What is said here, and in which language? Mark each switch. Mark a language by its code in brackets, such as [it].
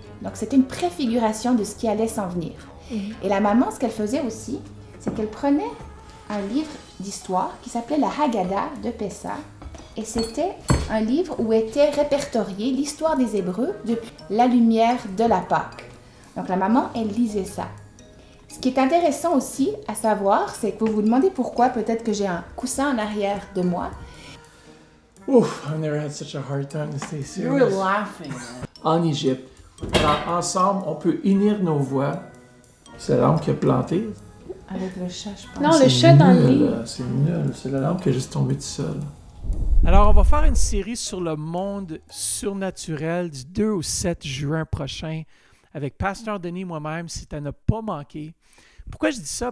[fr] Donc c'était une préfiguration de ce qui allait s'en venir. Et la maman, ce qu'elle faisait aussi, c'est qu'elle prenait un livre d'histoire qui s'appelait la Haggadah de Pessah. Et c'était un livre où était répertoriée l'histoire des Hébreux depuis la lumière de la Pâque. Donc la maman, elle lisait ça. Ce qui est intéressant aussi à savoir, c'est que vous vous demandez pourquoi peut-être que j'ai un coussin en arrière de moi. [en] Ouf, I've never had such a hard time to stay You were serious. laughing. [fr] En Égypte. Alors, ensemble, on peut unir nos voix. C'est l'homme qui a planté. Avec le chat, je pense. Non, le chat dans le lit. C'est nul. C'est la lampe qui est juste tombée tout seul. Alors, on va faire une série sur le monde surnaturel du 2 au 7 juin prochain avec Pasteur Denis moi-même, si tu n'as pas manqué. Pourquoi je dis ça?